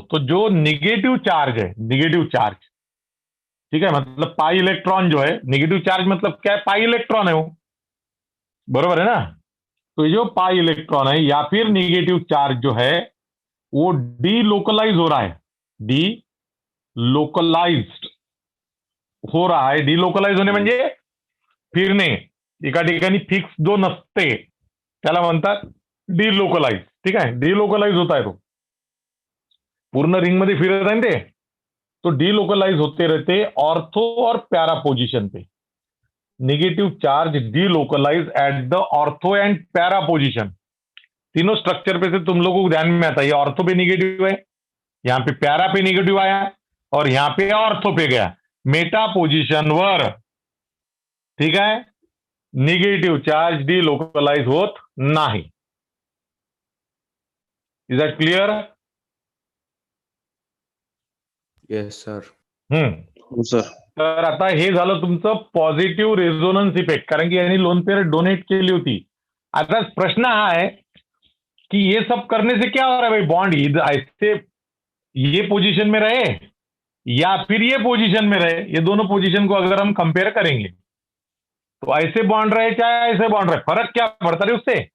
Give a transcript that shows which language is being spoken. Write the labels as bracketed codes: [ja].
[hi] तो जो negative charge है, निगेटिव चार्ज, ठीक है, मतलब पाई इलेक्ट्रॉन जो है, निगेटिव चार्ज मतलब क्या है? पाई इलेक्ट्रॉन है वो. बरोबर है ना? तो ये जो पाई इलेक्ट्रॉन है या फिर निगेटिव चार्ज जो है वो डीलोकलाइज हो रहा है. डी लोकलाइज्ड हो रहा है. [mr] डिलोकलाइज होणे म्हणजे फिरणे. एका ठिकाणी फिक्स जो नसते त्याला म्हणतात डिलोकलाइज. ठीक आहे, डिलोकलाइज होत आहे तो. पूर्ण रिंग मध्ये फिरत आहे ना ते. [hi] तो डिलोकलाइज होते रहते ऑर्थो और प्यारा पोजीशन पे. [en] Negative charge delocalize at the ortho and para position. [hi] तीनों स्ट्रक्चर पे से तुम लोगों को ध्यान में आता है. ये ऑर्थो पे निगेटिव है, यहाँ पे प्यारा पे निगेटिव आया और यहाँ पे ऑर्थो पे गया. [mr] मेटा पोजीशन वर, ठीक आहे, निगेटिव्ह चार्ज डिलोकलाइज होत नाही. [en] Is that clear? Yes sir. [mr] हो सर. तर आता हे झालं तुमचं पॉझिटिव्ह रेझोनन्स इफेक्ट. कारण की यांनी लोन पेयर डोनेट केली होती. [hi] आता प्रश्न हा है कि ये सब करने से क्या हो रहा है भाई? बॉन्ड ऐसे ये पोजीशन में रहे या फिर ये पोजीशन में रहे. ये दोनों पोजीशन को अगर हम कंपेयर करेंगे तो ऐसे बॉन्ड रहे चाहे ऐसे बॉन्ड रहे, फरक क्या पडता रे उससे?